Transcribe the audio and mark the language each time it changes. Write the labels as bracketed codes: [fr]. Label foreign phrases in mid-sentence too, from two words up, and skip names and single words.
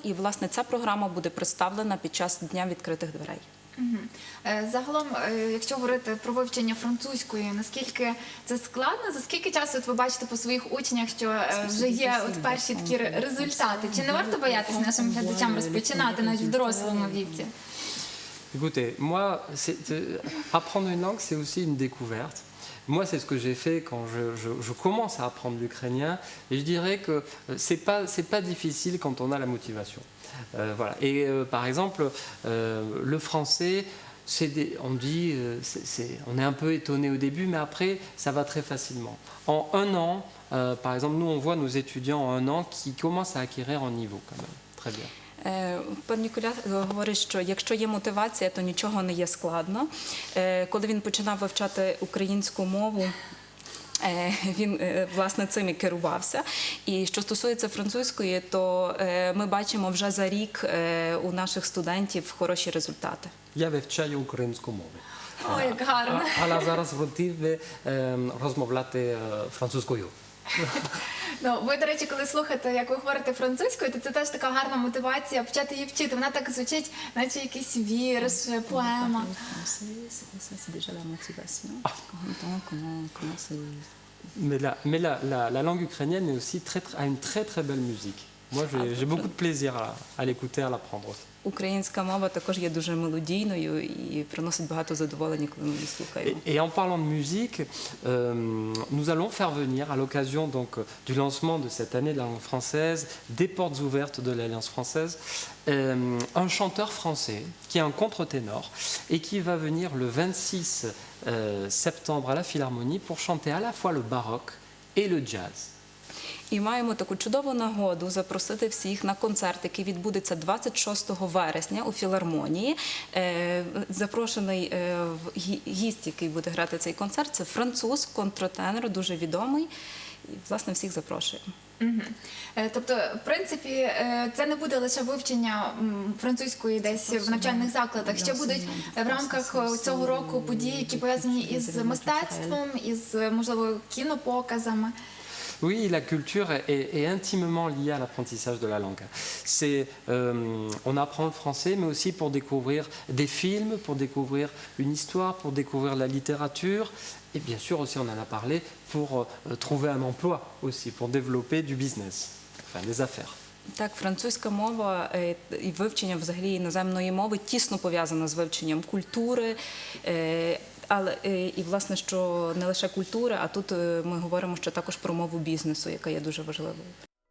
[uk] І, власне, ця програма буде представлена під час Дня відкритих дверей. Загалом, якщо говорити про вивчення французької, наскільки це складно? За скільки часу ви бачите по своїх учнях, що вже є перші такі результати? Чи не варто боятися нашим глядачам розпочинати навіть в дорослому віці? [fr] Écoutez, moi, apprendre une langue, c'est aussi une découverte. Moi, c'est ce que j'ai fait quand je commence à apprendre l'ukrainien. Et je dirais que c'est pas difficile quand on a la motivation. Voilà. Et par exemple, le français, on est un peu étonné au début, mais après, ça va très facilement. En un an, par exemple, nous, on voit nos étudiants en un an qui commencent à acquérir un niveau quand même. Très bien. [uk] Пан Ніколя говорить, що якщо є мотивація, то нічого не є складно. Коли він починав вивчати українську мову, він, власне, цим і керувався. І що стосується французької, то ми бачимо вже за рік у наших студентів хороші результати. Я вивчаю українську мову. О, як гарно. Але зараз готові розмовляти французькою. Ну, ви, до речі, коли слухаєте, як ви говорите французькою, то це теж така гарна мотивація почати її вчити. Вона так звучить, наче якийсь вірш, поема. [fr] Mais la langue ukrainienne est aussi a une très très belle musique. Moi, j'ai beaucoup de plaisir à l'écouter, à l'apprendre. [uk] Українська мова також є дуже мелодійною і приносить багато задоволення, коли ми її слухаємо. [fr] Et en parlant de musique, nous allons faire venir, à l'occasion donc du lancement de cette année de la langue française, des portes ouvertes de l'Alliance française, un chanteur français qui est un contre-ténor et qui va venir le 26 septembre à la Philharmonie pour chanter à la fois le baroque et le jazz. [uk] І маємо таку чудову нагоду запросити всіх на концерт, який відбудеться 26 вересня у філармонії. Запрошений гість, який буде грати цей концерт, це француз, контртенор, дуже відомий. І, власне, всіх запрошуємо. Тобто, в принципі, це не буде лише вивчення французької десь в навчальних закладах. Ще будуть в рамках цього року події, які пов'язані із мистецтвом, із, можливо, кінопоказами. [fr] Oui, la culture est intimement liée à l'apprentissage de la langue. On apprend le français, mais aussi pour découvrir des films, pour découvrir une histoire, pour découvrir la littérature. Et bien sûr aussi, on en a parlé, pour trouver un emploi aussi, pour développer du business, enfin des affaires. [uk] Так, французька мова і вивчення взагалі іноземної мови тісно пов'язано з вивченням культури, але і власне, що не лише культури, а тут ми говоримо ще також про мову бізнесу, яка є дуже важливою.